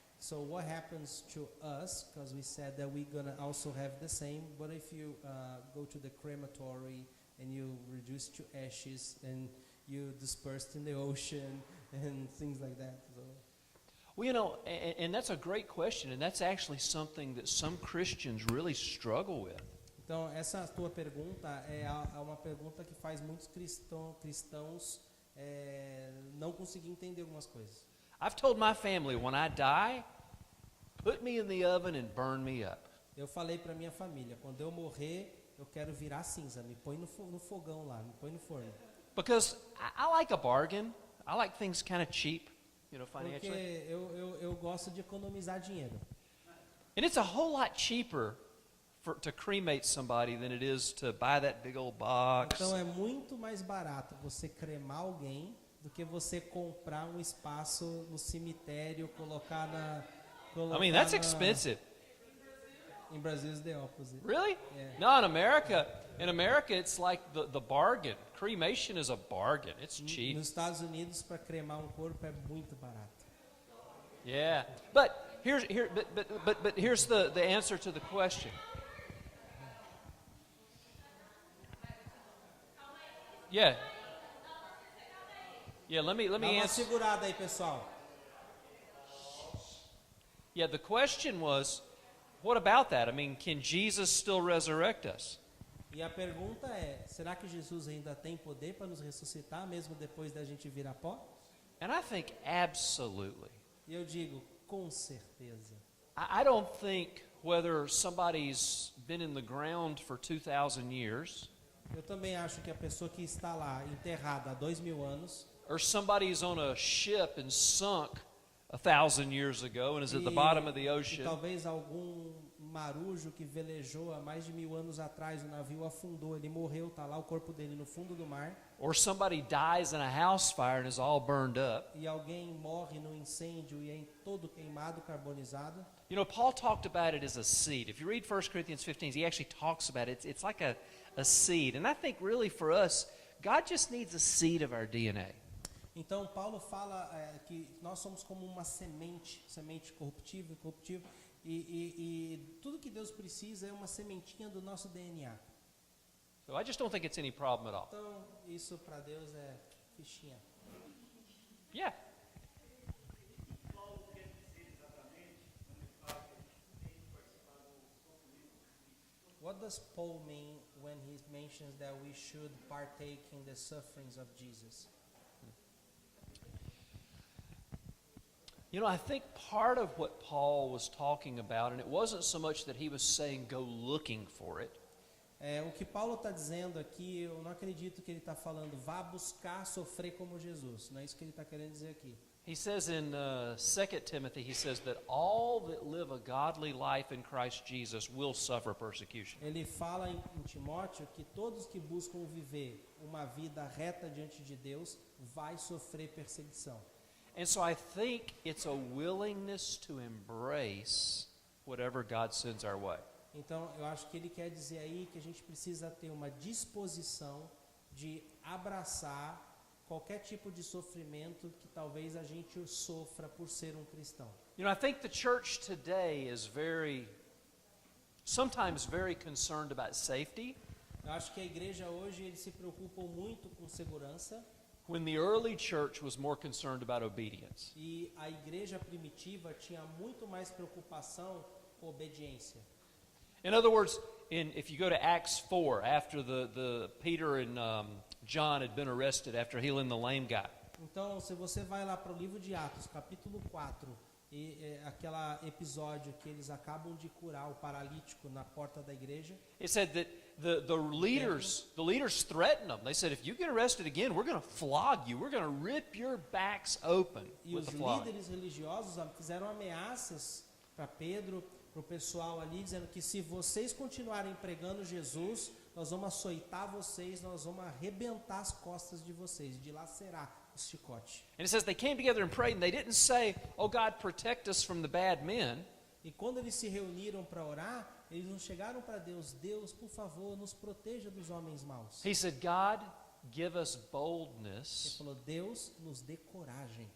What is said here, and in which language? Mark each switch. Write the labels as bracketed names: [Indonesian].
[English] So what happens to us, because we said that we're going to also have the same, but if you go to the crematory and you reduce to ashes and you dispersed in the ocean and things like that. So. Well, you know, and that's a great question, and that's actually something that some Christians really struggle with. [Portuguese] Então, essa tua pergunta é uma pergunta que faz muitos cristãos não conseguir entender algumas coisas. [English] I've told my family, when I die, put me in the oven and burn me up. [Portuguese] Eu falei para minha família, quando eu morrer, eu quero virar cinza, me põe no fogão lá, me põe no forno. [English] Because I like a bargain. I like things kind of cheap, you know, [Portuguese] Porque [English] financially. [Portuguese] eu gosto de economizar dinheiro. [English] And it's a whole lot cheaper to cremate somebody than it is to buy that big old box. [Portuguese] Então é muito mais barato você cremar alguém do que você comprar um espaço no cemitério, colocar na... [English] I mean, that's expensive. In Brazil it's the opposite. Really? Yeah. No, in America it's like the bargain. Cremation is a bargain. It's cheap. [Portuguese] Nos Estados Unidos, para cremar um corpo é muito barato. [English] Yeah. But here's the answer to the question. Yeah. Yeah, let me [Portuguese] Dá uma [English] answer. [Portuguese] segurada aí, pessoal. [English] Yeah, the question was, what about that? I mean, can Jesus still resurrect us? [Portuguese] E a pergunta é, será que Jesus ainda tem poder para nos ressuscitar, mesmo depois da gente virar pó? [English] And I think absolutely. [Portuguese] E eu digo, com certeza. [English] I don't think whether somebody's been in the ground for 2,000 years [Portuguese] Eu também acho que a pessoa que está lá enterrada há 2000 anos, [English] or somebody who's on a ship and sunk 1,000 years ago and is at the bottom of the [Portuguese] e [English] ocean, [Portuguese] talvez algum marujo que velejou há mais de 1000 anos atrás, o navio afundou, ele morreu, está lá o corpo dele no fundo do mar, [English] or somebody dies in a house fire and is all burned up. [Portuguese] e alguém morre no incêndio e é todo queimado, carbonizado. [English] You know, Paul talked about it as a seed. If you read 1 Corinthians 15, he actually talks about it. It's like a seed. And I think really for us, God just needs a seed of our DNA. [Portuguese] Então Paulo fala que nós somos como uma semente corruptível, incorruptível, e tudo que Deus precisa é uma sementinha do nosso DNA. [English] So I just don't think it's any problem at all. [Portuguese] Então isso para Deus é fichinha. [English] Yeah. What does Paul mean when he mentions that we should partake in the sufferings of Jesus? You know, I think part of what Paul was talking about, and it wasn't so much that he was saying go looking for it, [Portuguese] O que Paulo está dizendo aqui, eu não acredito que ele está falando vá buscar sofrer como Jesus. Não é isso que ele está querendo dizer aqui. [English] he says in 2 Timothy, he says that all that live a godly life in Christ Jesus will suffer persecution. [Portuguese] Ele fala em Timóteo que todos que buscam viver uma vida reta diante de Deus vai sofrer perseguição. [English] And so I think it's a willingness to embrace whatever God sends our way. [Portuguese] Então, eu acho que ele quer dizer aí que a gente precisa ter uma disposição de abraçar qualquer tipo de sofrimento que talvez a gente sofra por ser um cristão. [English] You know, I think the church today is sometimes very concerned about safety, [Portuguese] Eu acho que a igreja hoje eles se preocupam muito com segurança [English] when the early church was more concerned about obedience. [Portuguese] e a igreja primitiva tinha muito mais preocupação com obediência. [English] In other words, if you go to Acts 4, after the Peter and John had been arrested after healing the lame guy, [Portuguese] Então, se você vai lá para o livro de Atos, capítulo 4, aquele episódio que eles acabam de curar o paralítico na porta da igreja, [English] it said that the leaders threatened them. They said, if you get arrested again, we're going to flog you. We're going to rip your backs open [Portuguese] e [English] with [Portuguese] os [English] the flogging. [Portuguese] líderes religiosos fizeram ameaças para Pedro, para o pessoal ali, dizendo que se vocês continuarem pregando Jesus, nós vamos açoitar vocês, nós vamos arrebentar as costas de vocês, dilacerar os chicotes. [English] And it says they came together and prayed, and they didn't say, oh, God, protect us from the bad men. [Portuguese] E quando eles se reuniram para orar, eles não chegaram para Deus, Deus, por favor, nos proteja dos homens maus. [English] He said, God, give us [Portuguese] Ele [English] boldness [Portuguese] falou, Deus, nos dê coragem